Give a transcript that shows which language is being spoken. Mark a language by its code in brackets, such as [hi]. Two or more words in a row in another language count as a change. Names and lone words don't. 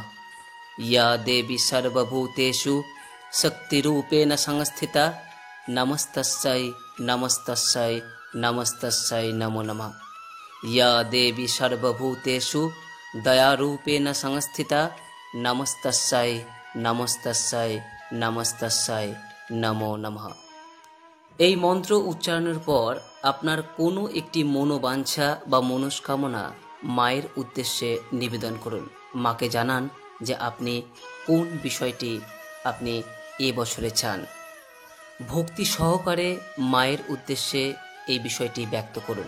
[sa] ইয়া দেবী সর্বভূতেষু শক্তিরূপেণ সংস্থিতা নমস্তস্যৈ নমস্তস্যৈ নমস্তস্যৈ নমো নমঃ। ইয়া দেবী সর্বভূতেষু দয়ারূপেণ সংস্থিতা নমস্তস্যৈ নমস্তস্যৈ নমস্তস্যৈ নমো নমঃ। [bn] এই মন্ত্র উচ্চারণের পর আপনার কোনো একটি মনোবাঞ্ছা বা মনস্কামনা মায়ের উদ্দেশ্যে নিবেদন করুন। মাকে জানান যে আপনি কোন বিষয়টি আপনি এ বছরে চান। ভক্তি সহকারে মায়ের উদ্দেশ্যে এই বিষয়টি ব্যক্ত করুন।